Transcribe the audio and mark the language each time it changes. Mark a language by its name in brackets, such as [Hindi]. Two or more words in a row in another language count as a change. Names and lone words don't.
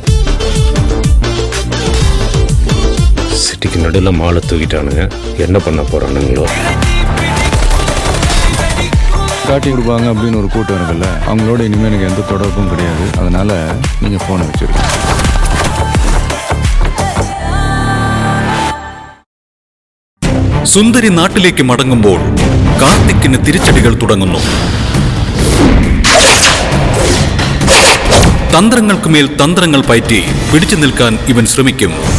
[Tamil] சிட்டிக்கு நடுவில் மாலை தூக்கிட்டானுங்க. என்ன பண்ண போறானுங்களோ? காட்டி கொடுப்பாங்க அப்படின்னு ஒரு கூட்டம் இருக்குல்ல, அவங்களோட இனிமேல் எனக்கு எந்த தொடர்பும் கிடையாது. அதனால நீங்க போனை வச்சிருக்கீங்க. [Malayalam] സുന്ദരി നാട്ടിലേക്ക് മടങ്ങുമ്പോൾ കാർത്തിക്കിന് തിരിച്ചടികൾ തുടങ്ങുന്നു. തന്ത്രങ്ങൾക്കുമേൽ തന്ത്രങ്ങൾ പയറ്റി പിടിച്ചു നിൽക്കാൻ ഇവൻ ശ്രമിക്കും.